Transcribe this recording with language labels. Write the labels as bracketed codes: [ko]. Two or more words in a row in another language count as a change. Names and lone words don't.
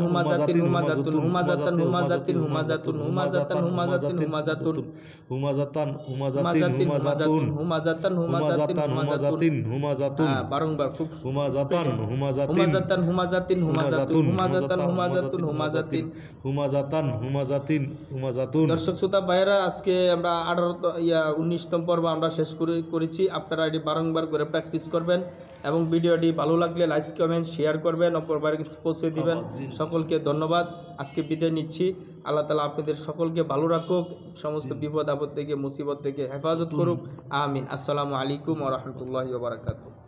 [bn] হুমাজাতিন হুমাজাতুন হুমাজাতান হুমাজাতিন হুমাজাতুন হুমাজাতান হুমাজাতিন হুমাজাতুন হুমাজাতান হুমাজাতিন হুমাজাতুন হুমাজাতান হুমাজাতান হুমাজাতিন হুমাজাতুন বারংবার খুব হুমাজাতান হুমাজাতিন হুমাজাতান হুমাজাতিন হুমাজাতুন হুমাজাতান হুমাজাতুন হুমাজাতিন হুমাজাতান হুমাজাতিন হুমাজাতুন। দর্শক শ্রোতা ভাইরা, আজকে আমরা 19তম পর্ব আমরা শেষ করেছি। আপনারা এটি বারংবার করে প্র্যাকটিস করবেন এবং ভিডিওটি ভালো লাগলে লাইক কমেন্ট শেয়ার করবেন, অপরবার পৌঁছে দিবেন। সকলকে ধন্যবাদ। আজকে বিদায় নিচ্ছি। আল্লাহ তাআলা আপনাদের সকলকে ভালো রাখুক, সমস্ত বিপদ আপদ থেকে মুসিবত থেকে হেফাজত করুক। আমিন। [ar] السلام عليكم ورحمة الله وبركاته.